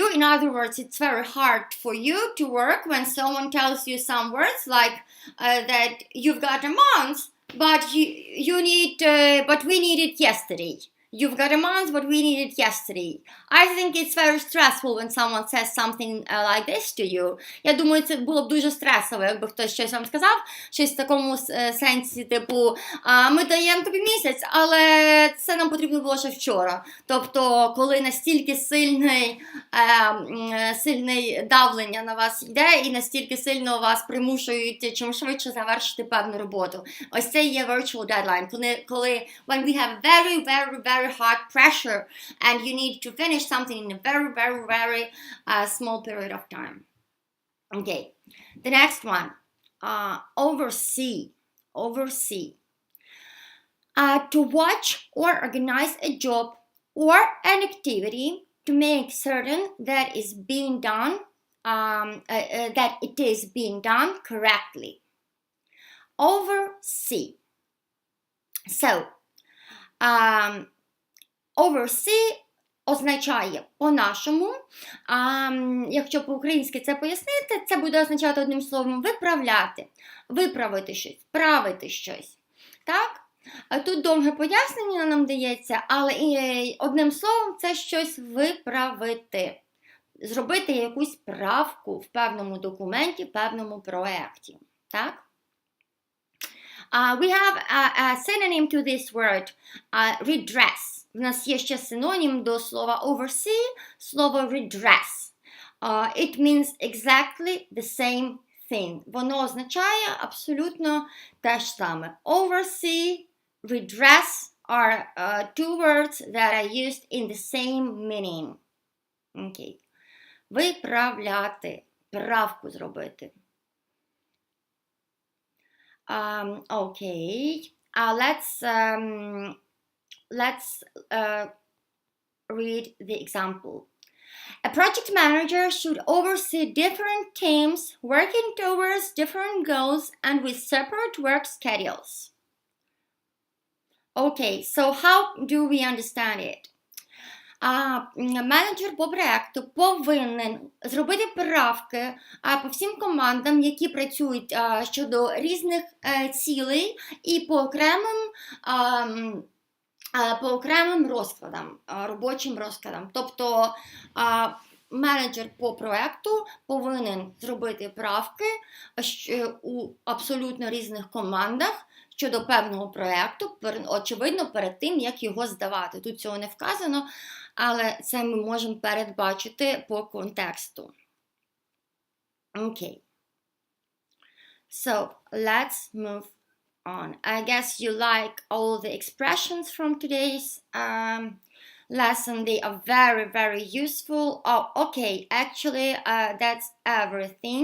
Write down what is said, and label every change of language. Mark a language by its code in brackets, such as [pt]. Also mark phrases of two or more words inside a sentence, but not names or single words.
[en] In other words, it's very hard for you to work when someone tells you some words like that you've got a month, but but we need it yesterday. You've got a month, but we need it yesterday. I think it's very stressful when someone says something like this to you. [uk] Я думаю, це було б дуже стресово, якби хтось щось вам сказав, щось в такому сенсі, типу, ми даємо тобі місяць, але це нам потрібно було ще вчора. Тобто, коли настільки сильне давлення на вас йде, і настільки сильно вас примушують чим швидше завершити певну роботу. Ось це є [en] virtual deadline, коли when we have very hard pressure and you need to finish something in a very small period of time. Okay, the next one, oversee. To watch or organize a job or an activity to make certain that it is being done correctly. Oversee. [uk] So, oversee означає по-нашому, якщо по-українськи це пояснити, це буде означати одним словом виправляти, виправити щось, правити щось. Так? Тут довге пояснення нам дається, але одним словом це щось виправити. Зробити якусь правку в певному документі, в певному проєкті. Так? [en] We have a synonym to this word, redress. [uk] В нас є ще синонім до слова oversee, слово redress. [en] It means exactly the same thing. [uk] Воно означає абсолютно те ж саме. [en] Oversee, redress are two words that are used in the same meaning. Okay. [uk] Виправляти, правку зробити. [en] Okay. Let's read the example. A project manager should oversee different teams working towards different goals and with separate work schedules. Okay, so how do we understand it? [uk] Менеджер по проєкту повинен зробити правки по всім командам, які працюють щодо різних цілей і по окремим розкладам, робочим розкладам. Тобто менеджер по проєкту повинен зробити правки у абсолютно різних командах щодо певного проєкту, очевидно, перед тим, як його здавати. Тут цього не вказано, але це ми можемо передбачити по контексту. [en] Okay. So, let's move on. I guess you like all the expressions from today's lesson. They are very useful. Oh, okay, actually, that's everything.